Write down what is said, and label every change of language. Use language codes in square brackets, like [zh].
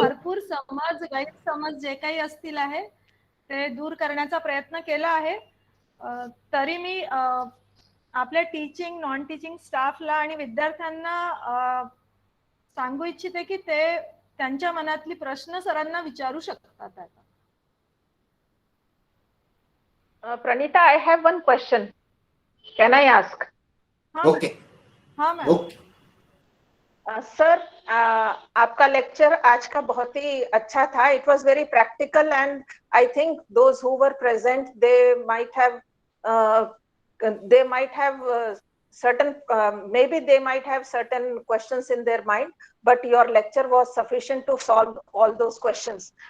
[mr] भरपूर समज, गैरसमज जे काही असतील आहे ते दूर करण्याचा प्रयत्न केला आहे. तरी मी आपल्या टीचिंग, नॉन टीचिंग स्टाफला आणि विद्यार्थ्यांना सांगू इच्छिते की ते त्यांच्या मनातली प्रश्न सरांना विचारू शकतात आता. [en] Pranita, I have one question. Can I ask? Okay [hi] हाँ मैम. [en] Okay. [hi] सर, आपका लेक्चर आज का बहुत ही अच्छा था. [en] It was very practical and I think those who were present, they might have certain, maybe they might have certain questions in their mind, but your lecture was sufficient to solve all those questions.